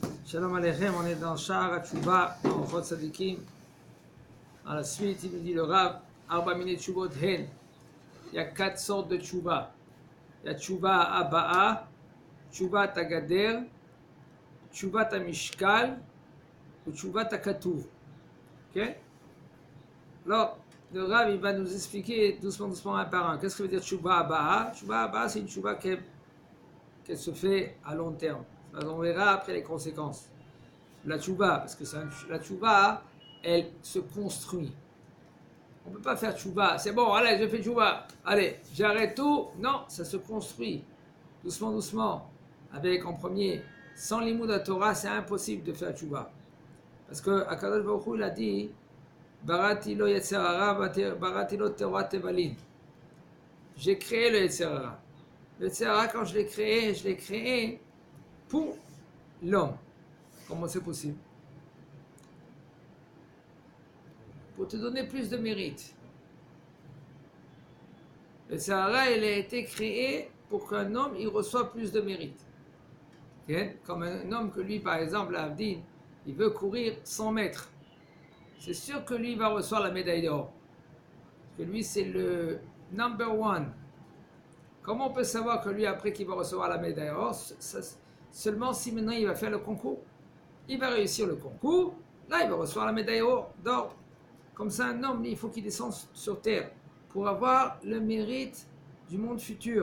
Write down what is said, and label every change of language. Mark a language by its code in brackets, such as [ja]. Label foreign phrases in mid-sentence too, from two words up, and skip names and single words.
[fr] Shalom Aleichem, on est dans Sha'ar HaTshuva, dans Chod Tzadikim. À la suite, il nous dit le Rav, [he] ארבע מיני תשובות הן. [fr] Il y a 4 sortes de Tshuva. Il y a [he] תשובת הבאה, תשובת הגדר, תשובת המשקל, [fr] ou [he] תשובת הכתוב. [fr] Ok? Alors, le Rav, il va nous expliquer doucement un par un. Qu'est-ce que veut dire [he] תשובת הבאה? תשובת הבאה, [fr] c'est une Tshuva qui se fait à long terme. On verra après les conséquences. La tchouva, parce que la tchouva, elle se construit. On ne peut pas faire tchouva, c'est bon, allez, je fais tchouva, allez, j'arrête tout. Non, ça se construit, doucement, avec en premier, sans l'imoud à Torah, c'est impossible de faire tchouva. Parce que [he] הקדוש ברוך הוא, [fr] il a dit, [he] בראתי לו יצר הרע, בראתי לו תורה תבלין. [fr] J'ai créé le [he] יצר הרע. [fr] Le [he] יצר הרע, [fr] quand je l'ai créé pour l'homme. Comment c'est possible? Pour te donner plus de mérite. Le Sahara, il a été créé pour qu'un homme il reçoive plus de mérite. Okay? Comme un homme que lui, par exemple, Abdin, il veut courir 100 mètres. C'est sûr que lui va recevoir la médaille d'or. Parce que lui, c'est le [en] number one. [fr] Comment on peut savoir que lui, après qu'il va recevoir la médaille d'or, seulement si maintenant il va faire le concours? Il va réussir le concours, là il va recevoir la médaille d'or. Comme ça, un homme, il faut qu'il descende sur terre pour avoir le mérite du monde futur.